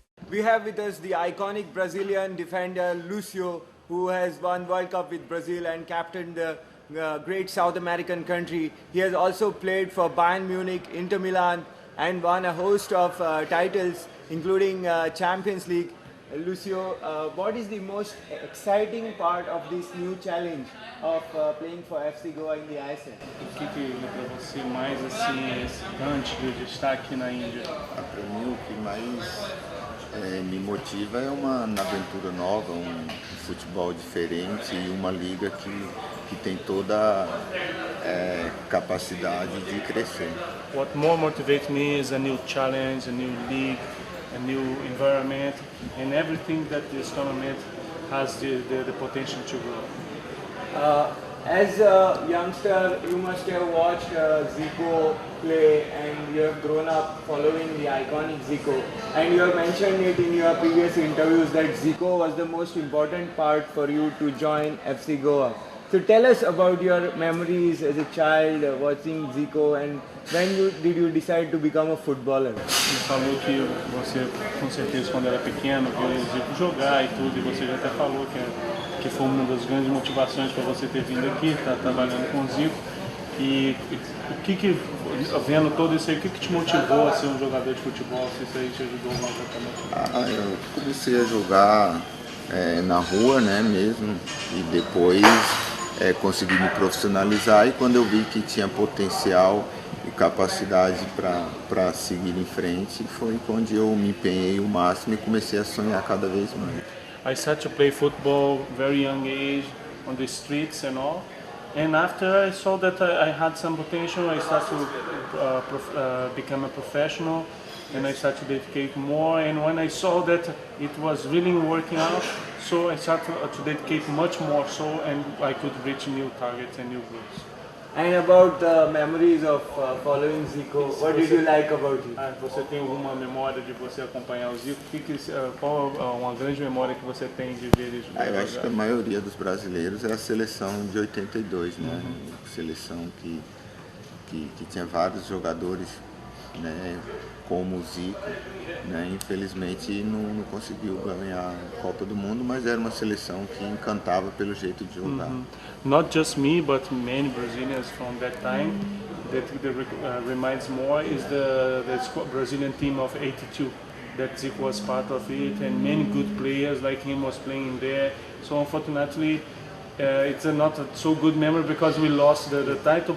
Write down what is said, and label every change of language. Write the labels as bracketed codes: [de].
[en] We have with us the iconic Brazilian defender Lucio, who has won World Cup with Brazil and captained the great South American country. He has also played for Bayern Munich, Inter Milan, and won a host of titles, including Champions League. Lucio, what is the most exciting part of this new challenge of playing for FC Goa in the ISL? [pt] O que é para você mais assim excitante de estar aqui na Índia? Para mim, o que mais me motiva é uma aventura nova, um futebol diferente e uma liga que tem toda a capacidade de crescer. [en] What more motivates me is a new challenge, a new league, a new environment, and everything that this tournament has the potential to grow. As a youngster, you must have watched Zico play and you have grown up following the iconic Zico. And you have mentioned it in your previous interviews that Zico was the most important part for you to join FC Goa. So tell us about your memories as a child watching Zico and when did you decide to become a footballer? [pt] Você falou que você, com certeza, quando era pequeno, viu o Zico jogar e tudo, e você já até falou que foi uma das grandes motivações para você ter vindo aqui, estar trabalhando com o Zico. E o que vendo todo isso aí, o que te motivou a ser um jogador de futebol, se isso aí te ajudou mais exatamente? Eu comecei a jogar na rua, né, mesmo, e depois consegui me profissionalizar e quando eu vi que tinha potencial e capacidade para seguir em frente, foi onde eu me empenhei o máximo e comecei a sonhar cada vez mais. [en] I started to play football very young age on the streets and all. And after I saw that I had some potential, I started to become a professional and I started to dedicate more. And when I saw that it was really working out, so I started to dedicate much more so and I could reach new targets and new goals. And about the memories of following Zico, what did you like about it? [pt] Você tem alguma memória de você acompanhar o Zico? Qual uma grande memória que você tem de ver ele jogar? Eu acho que a maioria dos brasileiros é a seleção de 82, né? Seleção que tinha vários jogadores, né? Como o Zico, né? Infelizmente não conseguiu ganhar a Copa do Mundo, mas era uma seleção que encantava pelo jeito de jogar. [en] Not just me, but many Brazilians from that time. That reminds more is the Brazilian team of '82. That Zico was part of it, and many good players like him was playing there. So unfortunately, it's not a so good memory because we lost the title.